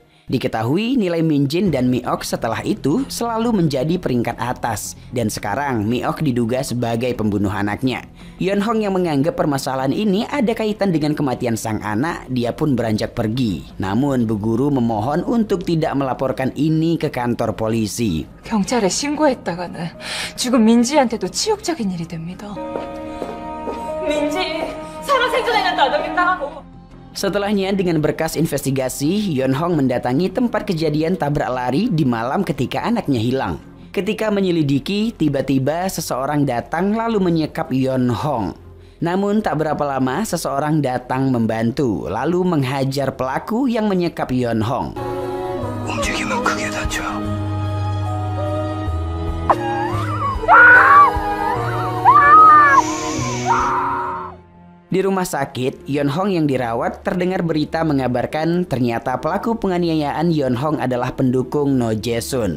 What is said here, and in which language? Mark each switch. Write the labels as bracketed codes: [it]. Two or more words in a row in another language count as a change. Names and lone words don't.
[id] Diketahui nilai Min-jin dan Mi-ok setelah itu selalu menjadi peringkat atas. Dan sekarang Mi-ok diduga sebagai pembunuh anaknya. Yeon Hong yang menganggap permasalahan ini ada kaitan dengan kematian sang anak, dia pun beranjak pergi. Namun bu guru memohon untuk tidak melaporkan ini ke kantor polisi. [ko] 경찰에 신고했다가는 죽은 민지한테도 치욕적인 일이 됩니다. 민지 살아생전에는 나도겠다고. [id] Setelahnya dengan berkas investigasi, Yeon Hong mendatangi tempat kejadian tabrak lari di malam ketika anaknya hilang. Ketika menyelidiki, tiba-tiba seseorang datang lalu menyekap Yeon Hong. Namun tak berapa lama seseorang datang membantu lalu menghajar pelaku yang menyekap Yeon Hong. [ko] 움직이면 크게 다쳐. [id] Di rumah sakit, Yeon Hong yang dirawat terdengar berita mengabarkan ternyata pelaku penganiayaan Yeon Hong adalah pendukung No Jae-sun.